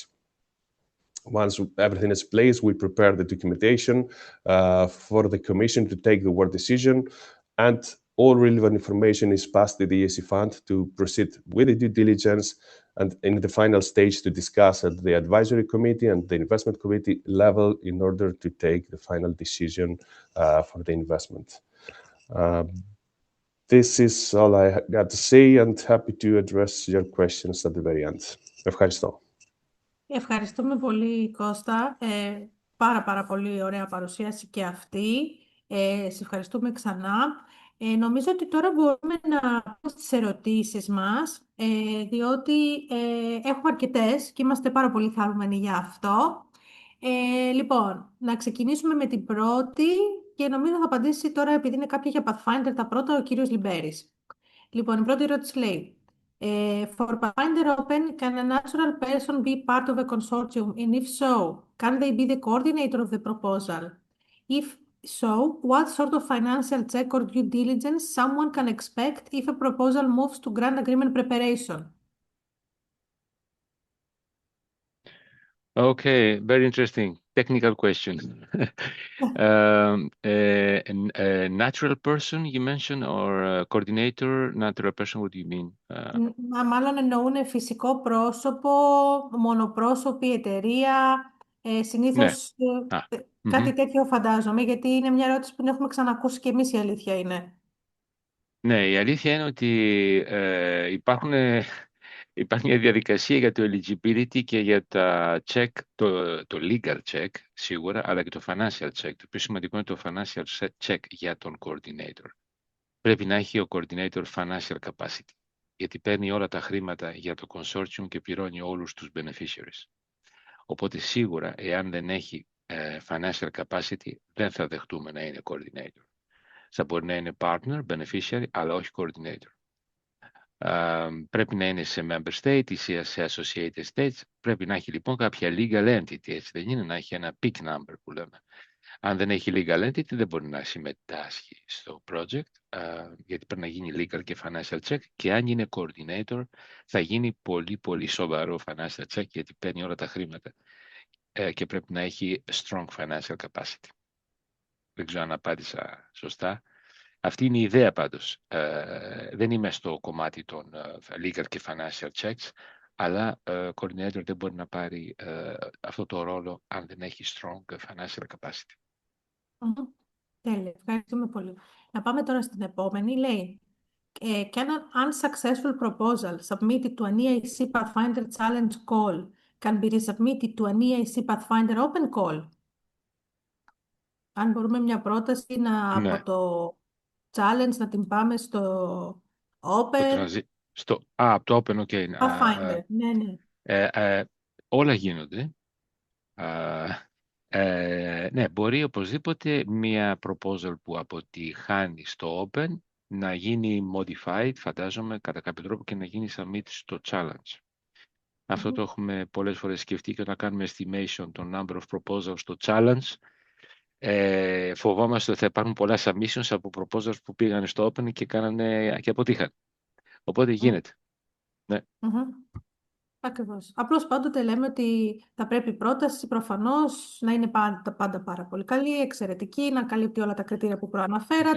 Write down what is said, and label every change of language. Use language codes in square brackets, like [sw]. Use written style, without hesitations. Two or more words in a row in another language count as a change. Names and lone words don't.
[en] Once everything is placed, we prepare the documentation for the commission to take the word decision, and all relevant information is passed to the ESC fund to proceed with the due diligence, and in the final stage to discuss at the advisory committee and the investment committee level in order to take the final decision for the investment. This is all I got to say, and happy to address your questions at the very end. [el] Ευχαριστώ. Ευχαριστούμε πολύ, Κώστα. Πάρα πολύ ωραία παρουσίαση και αυτή. Σε ευχαριστούμε ξανά. Νομίζω ότι τώρα μπορούμε να πάμε στις ερωτήσεις μας, διότι έχουμε αρκετές και είμαστε πάρα πολύ χαρούμενοι για αυτό. Λοιπόν, να ξεκινήσουμε με την πρώτη και νομίζω θα απαντήσει τώρα, επειδή είναι κάποια για Pathfinder, τα πρώτα, ο κύριος Λυμπέρης. Λοιπόν, η πρώτη ερώτηση λέει: [en] For Pathfinder Open, can a natural person be part of a consortium? And if so, can they be the coordinator of the proposal? If so, what sort of financial check or due diligence someone can expect if a proposal moves to grant agreement preparation? Okay, very interesting. Technical question. A natural person you mentioned, or a coordinator? Natural person, what do you mean? [el] Μάλλον εννοούν φυσικό πρόσωπο, μονοπρόσωπη εταιρεία, συνήθως κάτι τέτοιο φαντάζομαι, γιατί είναι μια ερώτηση που την έχουμε ξανακούσει και εμείς, η αλήθεια είναι. Ναι, η αλήθεια είναι ότι υπάρχει μια διαδικασία για το eligibility και για τα check, το [en] legal check [el] σίγουρα, αλλά και το [en] financial check. [el] Το πιο σημαντικό είναι το [en] financial check [el] για τον coordinator. Πρέπει να έχει ο coordinator [en] financial capacity, [el] γιατί παίρνει όλα τα χρήματα για το consortium και πληρώνει όλους τους beneficiaries. Οπότε σίγουρα, εάν δεν έχει [en] financial capacity, [el] δεν θα δεχτούμε να είναι coordinator. Θα μπορεί να είναι partner, beneficiary, αλλά όχι coordinator. Πρέπει να είναι σε [en] member state [el] ή σε [en] associated states. [el] Πρέπει να έχει λοιπόν κάποια [en] legal entity, [el] έτσι δεν είναι, να έχει ένα [en] PIC number [el] που λέμε. Αν δεν έχει [en] legal entity [el] δεν μπορεί να συμμετάσχει στο project, γιατί πρέπει να γίνει legal και [en] financial check, [el] και αν είναι coordinator θα γίνει πολύ σοβαρό [en] financial check, [el] γιατί παίρνει όλα τα χρήματα και πρέπει να έχει [en] strong financial capacity. [el] Δεν ξέρω αν απάντησα σωστά. Αυτή είναι η ιδέα πάντως. Δεν είμαι στο κομμάτι των legal και [en] financial checks, [el] αλλά coordinator δεν μπορεί να πάρει αυτό το ρόλο αν δεν έχει [en] strong financial capacity. [el] Τέλεια, ευχαριστούμε πολύ. Να πάμε τώρα στην επόμενη. Λέει: [en] Can an unsuccessful proposal submitted to an EIC Pathfinder Challenge call can be resubmitted to an EIC Pathfinder Open call? [el] Αν μπορούμε μια πρόταση από το challenge να την πάμε στο Open. Από το Open, ok. Pathfinder, ναι. Όλα γίνονται. Ναι, μπορεί οπωσδήποτε μια proposal που αποτυχάνει στο Open να γίνει modified, φαντάζομαι, κατά κάποιο τρόπο και να γίνει submit στο challenge. Αυτό το έχουμε πολλές φορές σκεφτεί και όταν κάνουμε estimation το [en] number of proposals [el] στο challenge, φοβόμαστε ότι θα υπάρχουν πολλά submissions από proposals που πήγαν στο open και κάνανε και αποτύχαν. Οπότε γίνεται. Ναι. Ακριβώς. Απλώς πάντοτε λέμε ότι θα πρέπει η πρόταση προφανώς να είναι πάντα πάρα πολύ καλή, εξαιρετική, να καλύπτει όλα τα κριτήρια που προαναφέρατε.